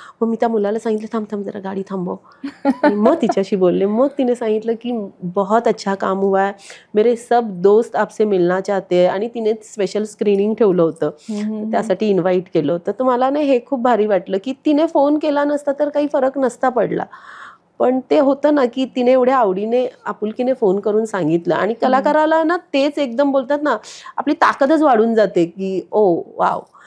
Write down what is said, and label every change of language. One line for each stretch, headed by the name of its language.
Marathi: मग मी त्या मुलाला सांगितलं थांब थांब जरा गाडी थांबव. मग तिच्याशी बोलले. मग तिने सांगितलं की
Hindi: बहुत अच्छा काम हुआ है, मेरे सब दोस्त आपसे मिलना चाहते हैं.
Marathi: आणि तिने स्पेशल स्क्रीनिंग ठेवलं होतं, त्यासाठी इन्व्हाइट केलं होतं. तर मला ना हे खूप भारी वाटलं की तिने फोन केला नसता तर काही फरक नसता पडला, पण ते होतं ना की तिने एवढ्या आवडीने आपुलकीने फोन करून सांगितलं. आणि कलाकाराला ना तेच एकदम बोलतात ना, आपली ताकदच वाढून जाते की ओ वाव.